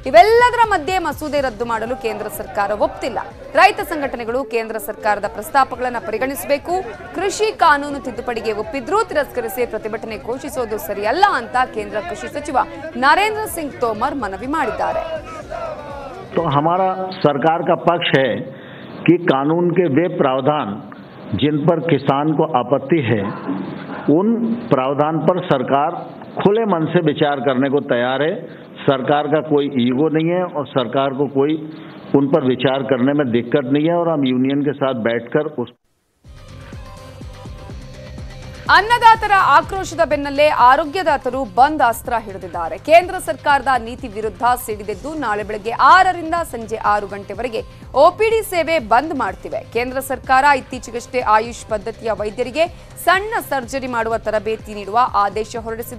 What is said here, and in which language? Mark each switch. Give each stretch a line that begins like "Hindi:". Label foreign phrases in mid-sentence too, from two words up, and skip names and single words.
Kannada: ಇವೆಲ್ಲದರ ಮಧ್ಯೆ ಮಸೂದೆ ರದ್ದು ಮಾಡಲು ಕೇಂದ್ರ ಸರ್ಕಾರ ಒಪ್ತಿಲ್ಲ. ರೈತ ಸಂಘಟನೆಗಳು ಕೇಂದ್ರ ಸರ್ಕಾರದ ಪ್ರಸ್ತಾಪಗಳನ್ನು ಪರಿಗಣಿಸಬೇಕು, ಕೃಷಿ ಕಾನೂನು ತಿದ್ದುಪಡಿಗೆ ಒಪ್ಪಿದ್ರೂ ತಿರಸ್ಕರಿಸಿ ಪ್ರತಿಭಟನೆ ಘೋಷಿಸೋದು ಸರಿಯಲ್ಲ ಅಂತ ಕೇಂದ್ರ ಕೃಷಿ ಸಚಿವ ನರೇಂದ್ರ ಸಿಂಗ್ ತೋಮರ್ ಮನವಿ ಮಾಡಿದ್ದಾರೆ.
Hindi: तो हमारा सरकार का पक्ष है कि कानून के वे प्रावधान जिन पर किसान को आपत्ति है उन प्रावधान पर सरकार खुले मन से विचार करने को तैयार है. सरकार का कोई ईगो नहीं है और सरकार को कोई उन पर विचार करने में दिक्कत नहीं है और हम यूनियन के साथ बैठकर उस
Kannada: ಅನ್ನದಾತರ ಆಕ್ರೋಶದ ಬೆನ್ನಲ್ಲೇ ಆರೋಗ್ಯದಾತರು ಬಂದ್ ಅಸ್ತ್ರ ಹಿಡಿದಿದ್ದಾರೆ. ಕೇಂದ್ರ ಸರ್ಕಾರದ ನೀತಿ ವಿರುದ್ಧ ಸಿಡಿದೆದ್ದು ನಾಳೆ ಬೆಳಗ್ಗೆ 6ರಿಂದ ಸಂಜೆ 6 ಗಂಟೆವರೆಗೆ ಒಪಿಡಿ ಸೇವೆ ಬಂದ್ ಮಾಡ್ತಿವೆ. ಕೇಂದ್ರ ಸರ್ಕಾರ ಇತ್ತೀಚೆಗಷ್ಟೇ ಆಯುಷ್ ಪದ್ಧತಿಯ ವೈದ್ಯರಿಗೆ ಸಣ್ಣ ಸರ್ಜರಿ ಮಾಡುವ ತರಬೇತಿ ನೀಡುವ ಆದೇಶ ಹೊರಡಿಸಿದೆ.